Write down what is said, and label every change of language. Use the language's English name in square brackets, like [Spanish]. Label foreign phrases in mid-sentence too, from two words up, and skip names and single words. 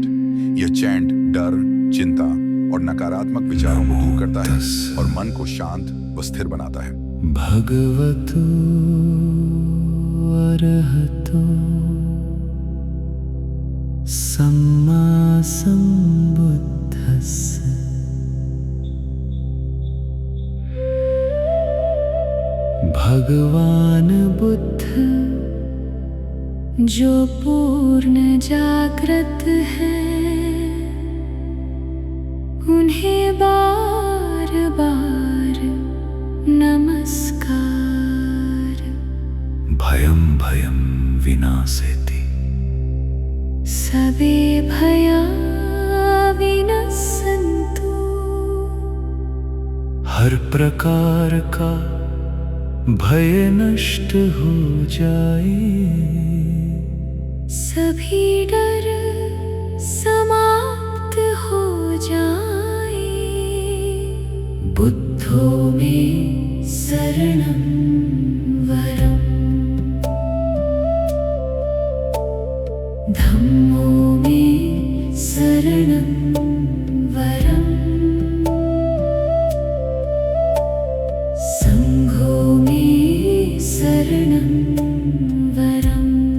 [Hindi] यह चैंट डर, चिंता और नकारात्मक विचारों को दूर करता है और मन को शांत व स्थिर बनाता है। [Pali] भगवतो अरहतो सम्मा सम्बुद्धस्स। [Hindi] भगवान बुद्ध जो पूर्ण जागृत है उन्हें बार बार नमस्कार। [Pali] भयं भयं विनाशेति सबे भया विनश्यन्तु। [Hindi] हर प्रकार का भय नष्ट हो जाए। सभी डर समाप्त हो जाए। [Pali] बुद्धो में शरणं वरम्। धम्मो में शरणं वरम्। संघो में शरणं वरम्।